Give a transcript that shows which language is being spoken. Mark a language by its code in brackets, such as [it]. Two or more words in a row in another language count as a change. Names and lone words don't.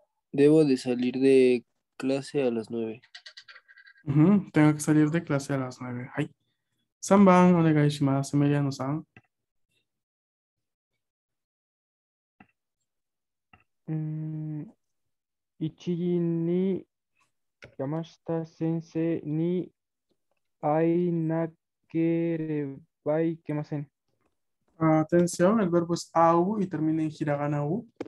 [es] Debo de salir de clase a las 9. Tengo que salir de clase a las 9. Ay. [ja] 3番お願いします。メリアノさん。 1時に山下先生に会いなければいけません。 [es] Atención, el verbo es au y termina en hiragana u.